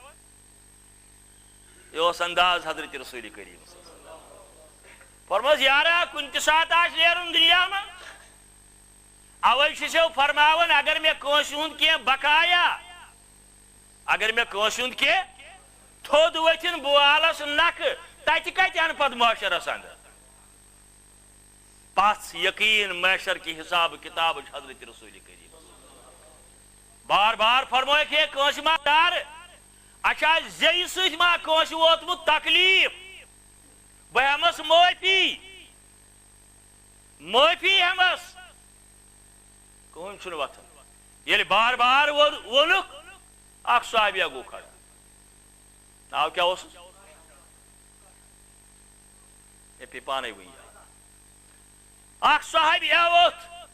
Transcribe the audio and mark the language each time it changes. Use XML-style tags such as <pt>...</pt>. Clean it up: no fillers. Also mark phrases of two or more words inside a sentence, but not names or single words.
<ks>یہ انداز حضرت رسول کریم فرماس یارا کن تہ سات آس نیرن دنیا من اوے چھسو فرماون اگر مے کٲنٛسہِ ہُنٛد کینٛہہ بقایا اگر مے کٲنٛسہِ ہُنٛد کینٛہہ تھوٚد ؤتھِن بوالس نکھٕ تتہِ کتہِ انہٕ پتہٕ معاشرس اندر پژھ یقین معاشر کی حساب کتاب حضرت رسول کریم بار بار فرمٲیکھ ہے کٲنٛسہِ ما ڈر اچھا زیٚیہِ سۭتۍ ما کٲنٛسہِ ووتمُت تکلیف بہٕ ہٮ۪مس معٲفی ہٮ۪مس کٕہۭنۍ چھُنہٕ وۄتھان ییٚلہِ بار بار ووٚنُکھ اکھ صحابیہ گوٚو کھڑا ناو کیٛاہ اوسُس مےٚ پیٚیہِ پانے وٕنۍ اکھ صحابیہ ووٚتھ</ks>